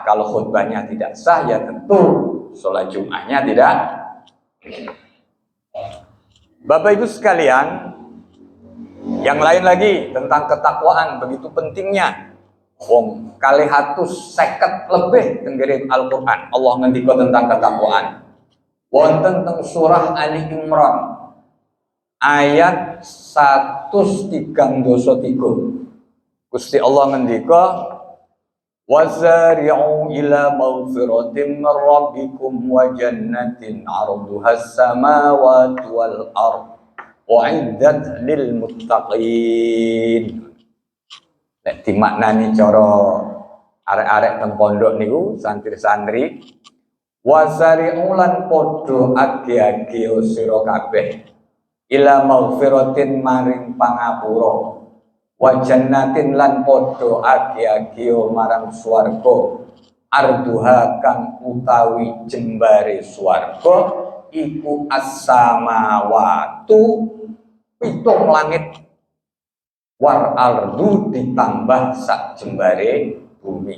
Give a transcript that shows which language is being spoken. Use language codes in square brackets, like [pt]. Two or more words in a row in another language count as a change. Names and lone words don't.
[id] Kalau khutbahnya tidak sah, ya tentu sholat Jumatnya tidak. Bapak Ibu sekalian, yang lain lagi tentang ketakwaan begitu pentingnya. [jv] Wong 250 lebih tenggerim Al-Quran Allah ngendika tentang ketakwaan. Wonten teng surah Ali Imran ayat 133. Gusti Allah ngendika [ar] وسارعوا إلى مغفرة من ربكم وجنة عرضها السماوات والأرض وأعدت للمتقين. [jv] Nek dimaknani cara arek-arek teng pondok niku santri-santri wasari'u lan padha age-age sira kabeh [ar] إلى مغفرة [jv] maring pangapura [ar] وجنة [jv] lan padha age-age marang swarga arduha kang utawi jembare swarga iku as-samawatu 7 langit [ar] والأرض [jv] ditambah sak jembare bumi.